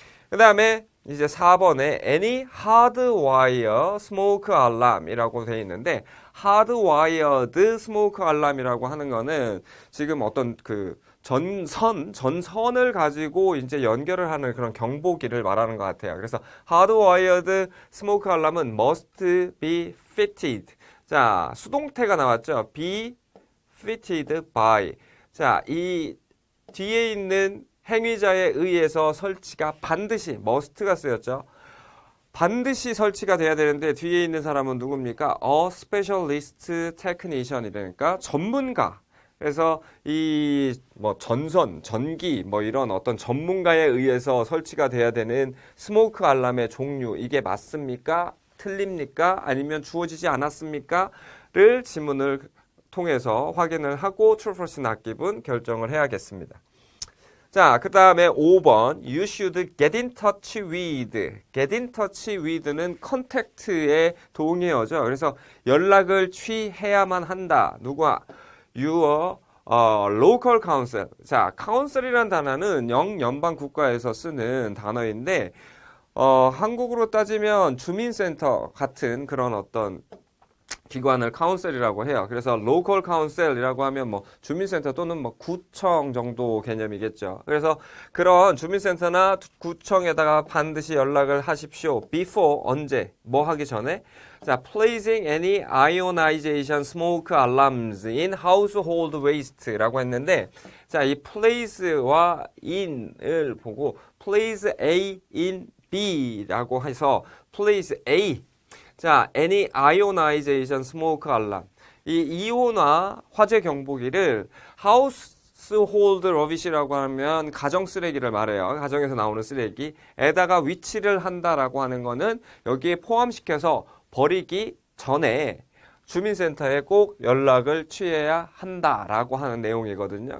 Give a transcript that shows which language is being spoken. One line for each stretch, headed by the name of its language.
Korean: 그 다음에 이제 4번에
English: any hardwire smoke alarm
Korean: 이라고 되어 있는데
English: hardwired smoke alarm
Korean: 이라고 하는 거는 지금 어떤 그 전선을 가지고 이제 연결을 하는 그런 경보기를 말하는 것 같아요. 그래서
English: hardwired smoke alarm
Korean: 은
English: must be fitted.
Korean: 자, 수동태가 나왔죠.
English: be fitted by.
Korean: 자, 이 뒤에 있는 행위자에 의해서 설치가 반드시 must가 쓰였죠. 반드시 설치가 돼야 되는데 뒤에 있는 사람은 누굽니까?
English: A specialist technician
Korean: 이니까 전문가. 그래서 이 뭐 전선, 전기 뭐 이런 어떤 전문가에 의해서 설치가 돼야 되는 스모크 알람의 종류 이게 맞습니까? 틀립니까? 아니면 주어지지 않았습니까? 를 지문을 통해서 확인을 하고 true, false, not given 결정을 해야겠습니다. 자, 그 다음에 5번
English: You should get in touch with. Get in touch with
Korean: 는 contact의 동의어죠. 그래서 연락을 취해야만 한다. 누구와?
English: Your local council.
Korean: 자, counsel이라는 단어는 영연방 국가에서 쓰는 단어인데 한국으로 따지면 주민센터 같은 그런 어떤 기관을 카운셀이라고 해요. 그래서 로컬 카운셀이라고 하면 뭐 주민센터 또는 뭐 구청 정도 개념이겠죠. 그래서 그런 주민센터나 구청에다가 반드시 연락을 하십시오. before 언제? 뭐 하기 전에? 자,
English: placing any ionization smoke alarms in household waste
Korean: 라고 했는데 자, 이 place와 in을 보고
English: place A in B
Korean: 라고 해서 place A 자,
English: any ionization smoke alarm.
Korean: 이 이온화 화재 경보기를
English: household rubbish
Korean: 라고 하면 가정 쓰레기를 말해요. 가정에서 나오는 쓰레기에다가 위치를 한다라고 하는 거는 여기에 포함시켜서 버리기 전에 주민센터에 꼭 연락을 취해야 한다라고 하는 내용이거든요.